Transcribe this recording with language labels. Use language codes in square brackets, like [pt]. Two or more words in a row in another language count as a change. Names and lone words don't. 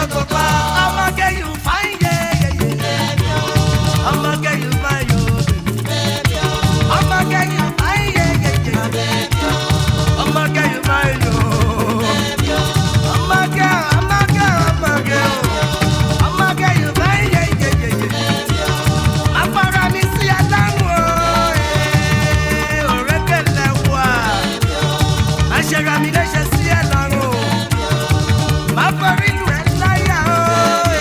[en] I'ma get you fine, yeah. I'ma get you fine, baby. I'ma get you fine, yeah. I'ma get you fine, I'ma get you fine, yeah. [yo] Afara mi si alawo, orekele wa. Aṣera mi lè ṣe sí ẹ lọ́rùn. Má forí lu ẹ láyà o.